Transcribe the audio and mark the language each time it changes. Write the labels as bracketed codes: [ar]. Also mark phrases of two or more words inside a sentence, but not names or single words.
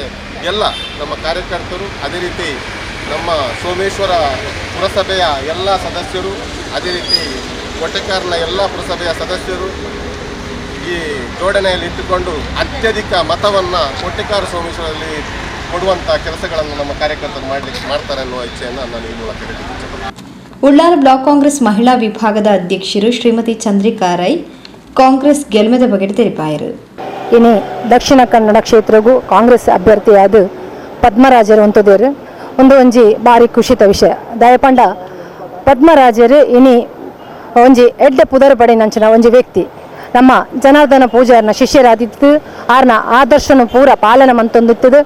[kn] ಎಲ್ಲ ನಮ್ಮ ಕಾರ್ಯಕರ್ತರು, ಅದೇ ರೀತಿ ನಮ್ಮ ಸೋಮೇಶ್ವರ ಪುರಸಭೆಯ ಎಲ್ಲ ಸದಸ್ಯರು, ಅದೇ ರೀತಿ ಕೋಟೆಕಾರ್ನ ಎಲ್ಲ ಪುರಸಭೆಯ ಸದಸ್ಯರು ಈ ಜೋಡಣೆಯಲ್ಲಿ ಇಟ್ಟುಕೊಂಡು ಅತ್ಯಧಿಕ ಮತವನ್ನು ಕೋಟೆಕಾರ ಸೋಮೇಶ್ವರಲ್ಲಿ ಕೊಡುವಂಥ ಕೆಲಸಗಳನ್ನು ನಮ್ಮ ಕಾರ್ಯಕರ್ತರು ಮಾಡ್ತಾರೆ ಅನ್ನುವ ಇಚ್ಛೆಯನ್ನು ನಾನು ಈ ಮೂಲಕ ಹೇಳಲಿಕ್ಕೆ ಇಚ್ಛೆಪಡ್ತೀನಿ. [tcy] ಉಳ್ಳಾಲ ಬ್ಲಾಕ್ ಕಾಂಗ್ರೆಸ್ ಮಹಿಳಾ ವಿಭಾಗದ ಅಧ್ಯಕ್ಷರು ಶ್ರೀಮತಿ ಚಂದ್ರಿಕಾ ರೈ ಕಾಂಗ್ರೆಸ್ ಗೆಲುಮದ ಬಗ್ಗೆ ತೆರಪಾಯರು. ಇನ್ನು ದಕ್ಷಿಣ ಕನ್ನಡ ಕ್ಷೇತ್ರಗೂ ಕಾಂಗ್ರೆಸ್ ಅಭ್ಯರ್ಥಿಯಾದ ಪದ್ಮರಾಜರು ಅಂತದೇರು ಒಂಜಿ ಭಾರಿ ಖುಷಿತ ವಿಷಯ. ದಯಪಂಡ ಪದ್ಮರಾಜರು ಇನಿ ಒಂಜಿ ಎಡ್ಡೆ ಪುದರ್ ಪಡಿನಂಚಿನ ಒಂಜಿ ವ್ಯಕ್ತಿ ನಮ್ಮ ಜನಾರ್ದನ ಪೂಜಾರನ ಶಿಷ್ಯರಾದಿದ್ದು ಆರ್ನ ಆದರ್ಶನ ಪೂರ ಪಾಲನೆ ಮಂತೊಂದಿತ್ತದು.